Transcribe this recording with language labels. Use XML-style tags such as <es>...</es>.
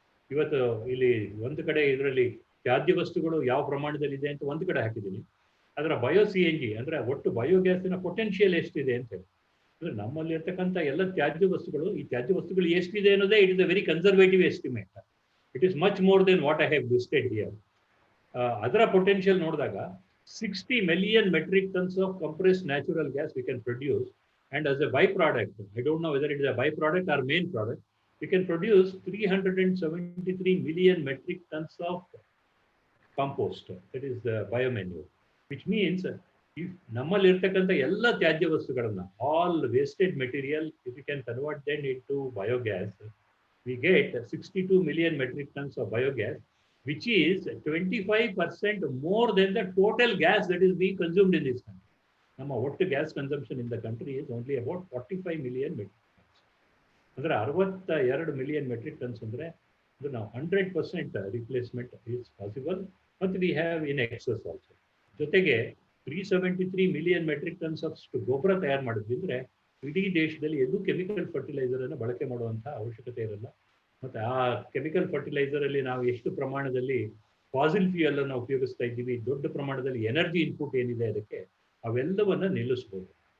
<kn>ಇವತ್ತು ಇಲ್ಲಿ ಒಂದು ಕಡೆ ಇದರಲ್ಲಿ ತ್ಯಾಜ್ಯ ವಸ್ತುಗಳು ಯಾವ ಪ್ರಮಾಣದಲ್ಲಿದೆ ಅಂತ ಒಂದು ಕಡೆ ಹಾಕಿದ್ದೀನಿ. ಅದರ ಬಯೋ CNG ಅಂದ್ರೆ ಒಟ್ಟು ಬಯೋಗ್ಯಾಸಿನ ಪೊಟೆನ್ಷಿಯಲ್ ಎಷ್ಟಿದೆ ಅಂತ ಹೇಳಿ. ಅಂದ್ರೆ ನಮ್ಮಲ್ಲಿ ಇರ್ತಕ್ಕಂಥ ಎಲ್ಲ ತ್ಯಾಜ್ಯ ವಸ್ತುಗಳು, ಈ ತ್ಯಾಜ್ಯ ವಸ್ತುಗಳು ಎಷ್ಟಿದೆ ಅನ್ನೋದೇ</kn> <en>It is a very conservative estimate. It is much more than what I have listed here.</en> <kn>ಅದರ ಪೊಟೆನ್ಷಿಯಲ್ ನೋಡಿದಾಗ</kn> <en>60 million metric tons of compressed natural gas we can produce, and as a byproduct, I don't know whether it is a byproduct or main product, we can produce 373 million metric tons of compost, that is the biomanure, which means if</en> <kn>ನಮ್ಮಲ್ಲಿ ಇರ್ತಕ್ಕಂಥ ಎಲ್ಲ ತ್ಯಾಜ್ಯ ವಸ್ತುಗಳನ್ನ,</kn> <en>all wasted material, if we can convert them into biogas, we get 62 million metric tons of biogas, which is 25% more than the total gas that is being consumed in this country.</en> <kn>Nama</kn> <en>what gas consumption in the country is only about 45 million metric tons.</en> <kn>Andre</kn> <en>62 million metric tons</en> <kn>andre</kn> <en>now 100% replacement is possible, but we have in excess also.</en> <kn>Jotege 373</kn> <en>million metric tons of</en> <kn>ಗೊಬ್ಬರ ತಯಾರು ಮಾಡಿದ್ರೆ ಇಡೀ ದೇಶದಲ್ಲಿ ಎಲ್ಲೂ chemical fertiliser ಅನ್ನು ಬಳಕೆ ಮಾಡುವಂತ ಅವಶ್ಯಕತೆ ಇರಲ್ಲ. ಮತ್ತೆ ಆ ಕೆಮಿಕಲ್ ಫರ್ಟಿಲೈಸರ್ ಅಲ್ಲಿ ನಾವು ಎಷ್ಟು ಪ್ರಮಾಣದಲ್ಲಿ ಫಾಸಿಲ್ ಫ್ಯೂಯಲ್ ಅನ್ನು ಉಪಯೋಗಿಸ್ತಾ ಇದ್ದೀವಿ, ದೊಡ್ಡ ಪ್ರಮಾಣದಲ್ಲಿ ಎನರ್ಜಿ ಇನ್ಪುಟ್ ಏನಿದೆ ಅದಕ್ಕೆ, ಅವೆಲ್ಲವನ್ನ ನಿಲ್ಲಿಸಬಹುದು.</kn>